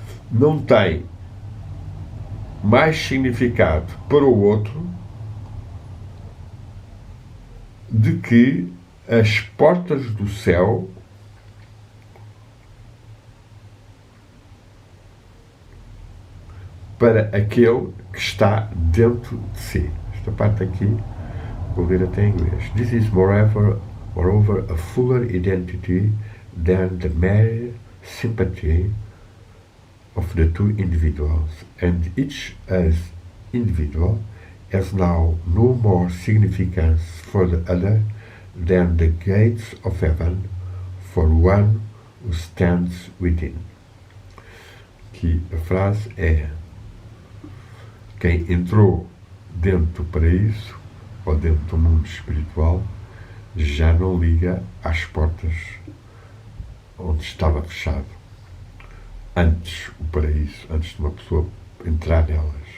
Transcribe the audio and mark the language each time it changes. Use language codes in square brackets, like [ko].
[pt] não tem mais significado para o outro de que as portas do céu para aquele que está dentro de si. Esta parte aqui, vou ler até em inglês. [en] This is moreover a fuller identity than the mere sympathy of the two individuals, and each as individual has now no more significance for the other than the gates of heaven for one who stands within. [pt] Aqui a frase é: quem entrou dentro do paraíso ou dentro do mundo espiritual já não liga às portas onde estava fechado antes o paraíso, antes de uma pessoa entrar nelas.